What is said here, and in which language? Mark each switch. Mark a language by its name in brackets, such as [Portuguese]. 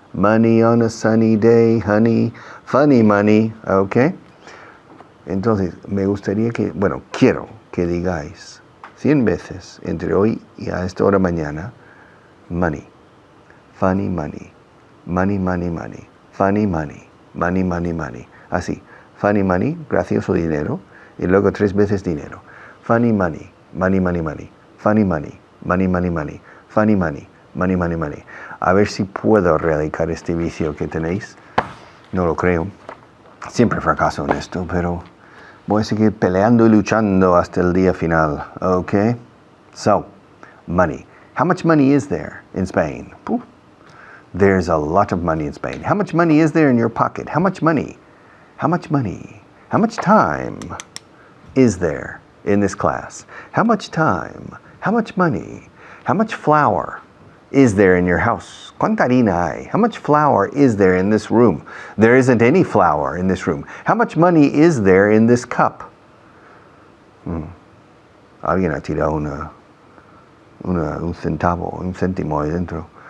[English] Money on a sunny day, honey. Funny money, okay. [Spanish] Entonces, me gustaría quiero que digáis 100 veces entre hoy y a esta hora mañana, [English] money, funny money, money, funny money, money. [Spanish] Así, [English] funny money, [Spanish] gracioso dinero, y luego 3 veces dinero. [English] Funny money, money, funny money, money, funny money, money. [Spanish] A ver si puedo erradicar este vicio que tenéis. No lo creo. Siempre fracaso en esto, pero voy a seguir peleando y luchando hasta el día final. [English] Okay? So, money. How much money is there in Spain? Poof. There's a lot of money in Spain. How much money is there in your pocket? How much money? How much money? How much time is there in this class? How much time? How much money? How much flour is there in your house? [Spanish] ¿Cuánta harina hay? [English] How much flour is there in this room? There isn't any flour in this room. How much money is there in this cup? [Spanish] Alguien ha tirado un centavo, un céntimo ahí dentro.